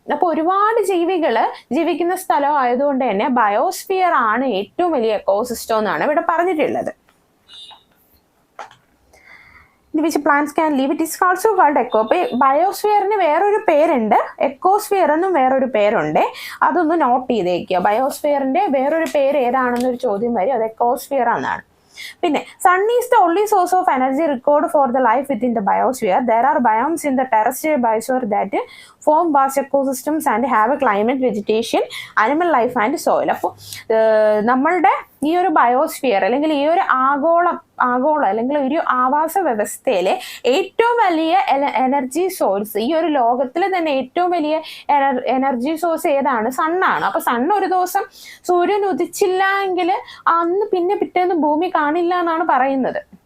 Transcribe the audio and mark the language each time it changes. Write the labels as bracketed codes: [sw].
[ml] അപ്പോൾ ഒരുപാട് ജീവികൾ ജീവിക്കുന്ന സ്ഥലം ആയതുകൊണ്ട് തന്നെ ബയോസ്ഫിയർ ആണ് ഏറ്റവും വലിയ എക്കോസിസ്റ്റം എന്നാണ് ഇവിടെ പറഞ്ഞിട്ടുള്ളത്. [en] which plants can live, it is also called eco. [ml] അപ്പോൾ ബയോസ്ഫിയറിന് വേറൊരു പേരുണ്ട്, എക്കോസ്ഫിയർ എന്നും വേറൊരു പേരുണ്ട്. അതൊന്ന് നോട്ട് ചെയ്തേക്കുക. ബയോസ്ഫിയറിന്റെ വേറൊരു പേര് ഏതാണെന്നൊരു ചോദ്യം വരും, അത് എക്കോസ്ഫിയർ എന്നാണ്. [en] പിന്നെ sun is the only source of energy required for the life within the biosphere. There are biomes in the terrestrial biosphere that form vast ecosystems and have a climate, vegetation, animal life and soil. [ml] അപ്പോൾ നമ്മളുടെ ഈ ഒരു biosphere അല്ലെങ്കിൽ ഈ ഒരു ആഗോള അല്ലെങ്കിൽ ഒരു ആവാസ വ്യവസ്ഥയിലെ ഏറ്റവും വലിയ എനർജി സോഴ്സ്, ഈ ഒരു ലോകത്തിൽ തന്നെ ഏറ്റവും വലിയ എനർജി സോഴ്സ് ഏതാണ്? സണ്ണാണ്. അപ്പൊ സണ്ണ് ഒരു ദിവസം സൂര്യൻ ഉദിച്ചില്ല എങ്കിൽ അന്ന് പിന്നെ പിറ്റേന്ന് ഭൂമി കാണില്ല എന്നാണ് പറയുന്നത്.